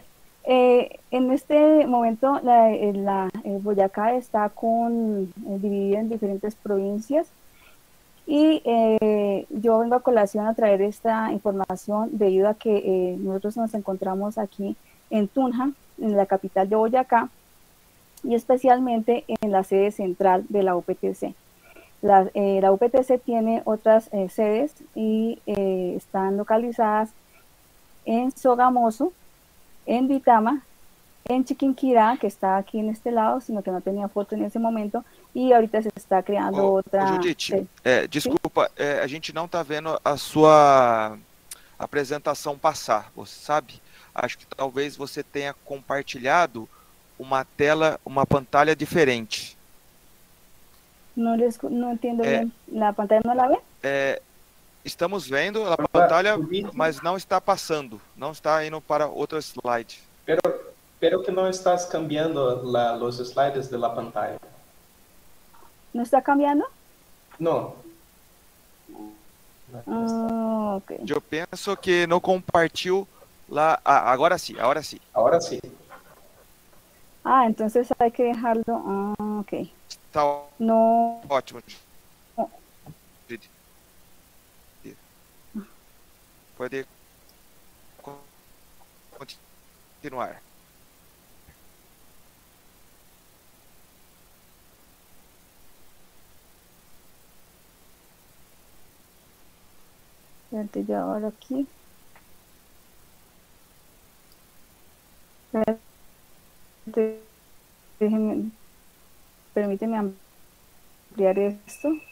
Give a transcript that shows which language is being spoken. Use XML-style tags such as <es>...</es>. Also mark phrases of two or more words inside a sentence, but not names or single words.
<es>En este momento Boyacá está dividido en diferentes provincias y yo vengo a colación a traer esta información debido a que nosotros nos encontramos aquí en Tunja, en la capital de Boyacá, y especialmente en la sede central de la UPTC. La UPTC tiene otras sedes y están localizadas en Sogamoso, en Vitama, en Chiquinquirá, que está aquí en este lado, sino que no tenía foto en ese momento, e ahorita se está</es> <pt>criando outra... Judite, desculpa, a gente não está vendo a sua apresentação passar, você sabe? acho que talvez você tenha compartilhado uma tela, uma pantalla diferente.</pt> <es>No entiendo bien. ¿La pantalla no la ve?</es> <pt>Estamos vendo a pantalla, mas não está passando, não está indo para outro slide.</pt> <es>Pero que no estás cambiando los slides de la pantalla. ¿No está cambiando? No. Ok.</es> <pt>Eu penso que no compartiu lá. Ah, agora sim, agora sim.</pt> <es>Ahora sí. Ah, entonces hay que dejarlo. Ok.</es> <pt>Está</pt> <es>No.</es> <pt>ótimo. Pode continuar.</pt> <es>Espérate, yo ahora aquí. Espérate, permíteme ampliar esto.</es>